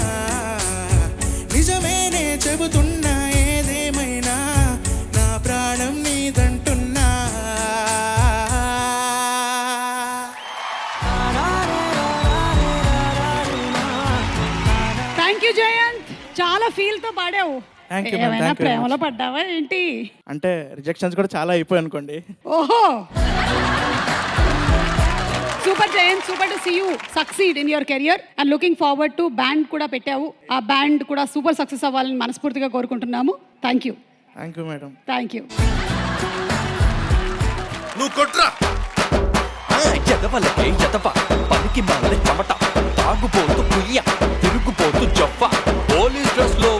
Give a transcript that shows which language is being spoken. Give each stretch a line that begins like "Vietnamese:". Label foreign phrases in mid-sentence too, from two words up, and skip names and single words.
Telugu: నిజమేనే చెబుతున్నా ఏదేమైనా నా ప్రాణం నీదంటున్నా.
English: Thank you జయంత్.
Telugu: చాలా ఫీల్తో పాడావు.
English: Thank you, ma'am.
Telugu: ఏమైనా
English: Thank you very
Telugu: ప్రేమలో పడ్డావా ఏంటి? అంటే రిజెక్షన్స్ కూడా చాలా అయిపోయాయి అనుకోండి. ఓహో, సూపర్ జయంత్.
English: Super to see you succeed in your career and looking forward to band
Telugu: కూడా పెట్టావు. ఆ బ్యాండ్ కూడా సూపర్ సక్సెస్ అవ్వాలని మనస్ఫూర్తిగా కోరుకుంటున్నాము.
English: Thank you. Thank you madam. Thank you.
Telugu: నువ్వు కొట్రా ఎదవలకే ఎదవ పనికి మాల చెమట తాగుపోతూ కుయ్య తిరుగుపోతూ జప్ప పోలీస్ డ్రెస్ లో 420 లో ఉన్న 420 గాడని